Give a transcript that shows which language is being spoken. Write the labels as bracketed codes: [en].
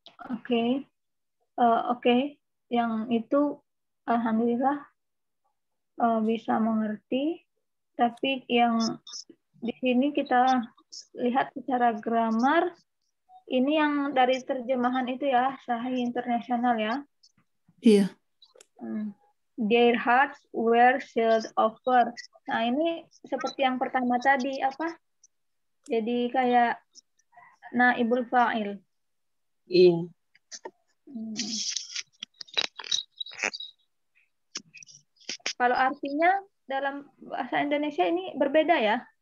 [id] Oke. Yang itu alhamdulillah bisa mengerti. Tapi yang di sini kita lihat secara grammar, Ini yang dari terjemahan itu ya, Sahih Internasional ya. Iya. [en] Their hearts were sealed over. [id] Nah, ini seperti yang pertama tadi, apa? Jadi kayak naibul fa'il. Iya. Kalau artinya dalam bahasa Indonesia ini berbeda ya?